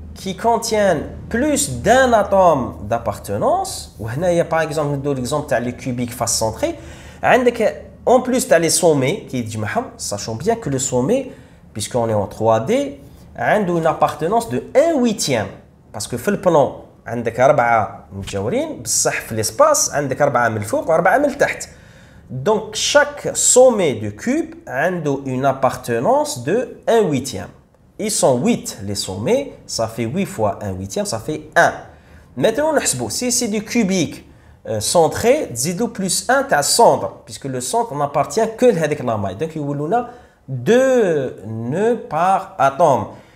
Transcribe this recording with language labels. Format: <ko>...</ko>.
<fr>qui contiennent plus d'un atome d'appartenance. Par exemple, l'exemple de les cubiques face centrée. En plus, tu as les sommets qui disent, sachant bien que le sommet, puisqu'on est en 3D, a une appartenance de 1/8. Parce que dans le plan,</fr> <ar>عندك 4 متجاورين بصح في l'espace عندك 4 من الفوق و4 من التحت.</ar> <fr>Donc chaque sommet de cube a une appartenance de 1/8. Ils sont 8 les sommets, ça fait 8 fois 1/8, ça fait 1. Maintenant, si c'est du cubique centré,</fr> <ar>zidou</ar> <fr>plus 1 t'as centre, puisque le centre n'appartient que à la maille. Donc il y a 2 nœuds par atome.</fr>